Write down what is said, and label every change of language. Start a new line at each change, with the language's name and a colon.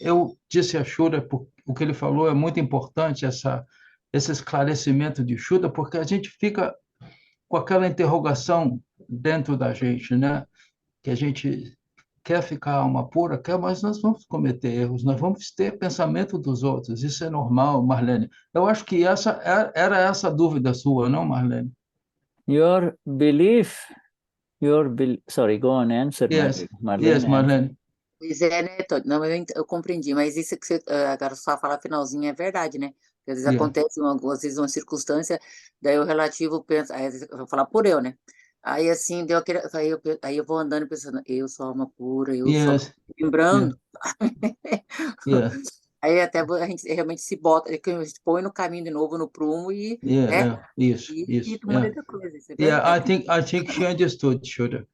Portuguese: Eu disse a Shuddha, o que ele falou é muito importante, esse esclarecimento de Shuddha, porque a gente fica com aquela interrogação dentro da gente, né? Que a gente quer ficar alma pura, quer, mas nós vamos cometer erros, nós vamos ter pensamento dos outros, isso é normal, Marlene. Eu acho que era essa dúvida sua, não, Marlene?
English: Your belief, sorry, go on, answer, Marlene. Yes, Marlene.
Portuguese: Pois é, né, Tony? Não, eu compreendi, mas isso que você agora só fala finalzinho é verdade, né? Às vezes acontece às vezes uma circunstância, daí o relativo pensa, aí eu vou falar por eu, né? Aí assim, aí eu vou andando pensando, eu sou alma pura, eu sou lembrando. Aí até a gente realmente se bota, a gente põe no caminho de novo no prumo e isso. Muita coisa.
English: I think she understood, Shuddha.